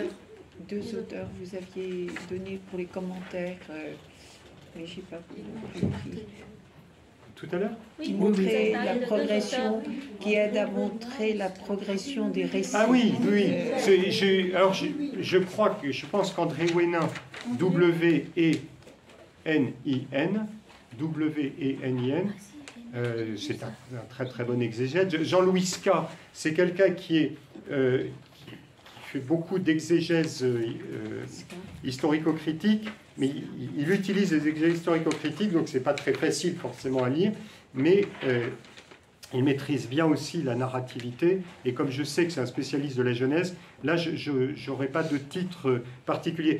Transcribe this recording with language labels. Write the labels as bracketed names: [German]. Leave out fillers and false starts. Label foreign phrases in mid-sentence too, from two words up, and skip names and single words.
[French] deux auteurs vous aviez donné pour les commentaires, mais j'ai pas compris. Tout à l'heure? Qui vous montrait avez parlé la de deux progression, auteurs. qui aide à montrer la progression des récits. Ah oui, oui. Alors, je pense qu'André Wénin, W-E-N-I-N, W-E-N-I-N, c'est un très très bon exégète. Jean-Louis Ska, c'est quelqu'un qui fait beaucoup d'exégèse historico-critique, mais il utilise les exégèses historico-critiques, donc c'est pas très facile forcément à lire, mais il maîtrise bien aussi la narrativité, et comme je sais que c'est un spécialiste de la Genèse, là je n'aurai pas de titre particulier.